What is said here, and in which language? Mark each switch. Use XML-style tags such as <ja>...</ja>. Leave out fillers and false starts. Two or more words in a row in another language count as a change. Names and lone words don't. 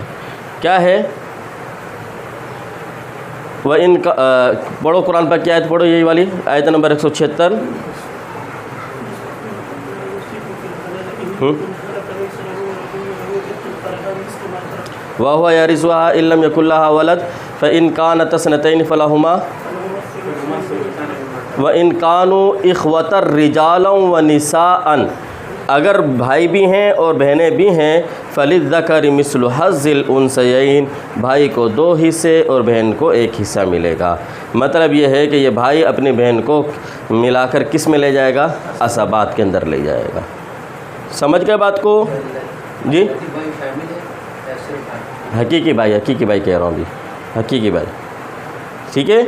<hi>क्या है वह इनका पढ़ो कुरान पर, क्या आयत पढ़ो, यही वाली आयत नंबर 176।</hi> <ar>وهو يرثها إن لم يكن لها ولد فإن كانتا اثنتين فلهما وإن كانوا إخوة رجالا ونساء,</ar> <hi>अगर भाई भी हैं और बहनें भी हैं,</hi> <ar>فللذكر مثل حظ الأنثيين,</ar> <hi>भाई को 2 हिस्से और बहन को 1 हिस्सा मिलेगा। मतलब ये है कि ये भाई अपनी बहन को मिलाकर किस में ले जाएगा, असबात के अंदर ले जाएगा। समझ गए बात को जी? हकीकी भाई कह रहा हूँ जी, हकीकी भाई, ठीक है।</hi>